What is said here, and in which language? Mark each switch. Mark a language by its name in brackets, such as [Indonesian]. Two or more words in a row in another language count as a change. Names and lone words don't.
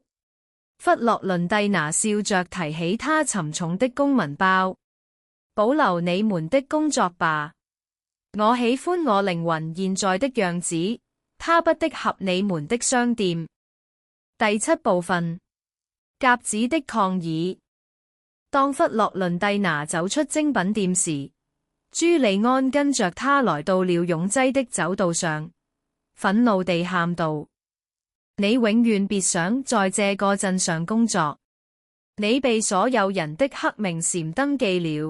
[Chinese] 弗洛倫蒂娜笑着提起她沉重的公文包。保留你們的工作吧。我喜歡我靈魂現在的樣子，它不適合你們的商店。第7部分，鴿子的抗議。當弗洛倫蒂娜走出精品店時，朱利安跟着她來到了擁擠的走道上，憤怒地喊道：你永遠別想在這個鎮上工作，你被所有人的黑名單登記了。